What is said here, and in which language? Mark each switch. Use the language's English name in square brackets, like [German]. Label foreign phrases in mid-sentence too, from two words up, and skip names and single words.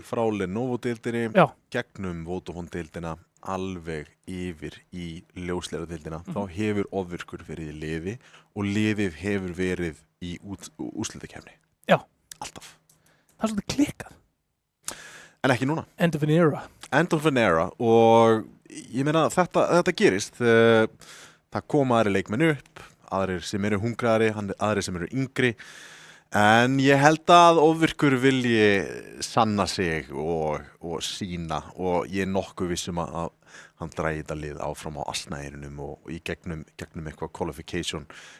[Icelandic] frá Lenovo-deildinni, gegnum Vodafone-deildina, alveg yfir í ljósleiðardeildina. Þá hefur Ofvirkur verið í liði og liðið hefur verið í úrslitakeppni. Já. Alltaf. Það er svolítið klikkað. En ekki núna. [English] End of an era. End of an era [Icelandic] og ég meina þetta gerist. Það koma aðri leikmenn upp. Aðrir sem eru hungraðari, aðrir sem eru yngri. En ég held að Ofvirkur vilji sanna sig og sína og ég er nokkuð vissum að hann dragi þetta lið áfram á asnærinum og í gegnum eitthvað qualification seríu.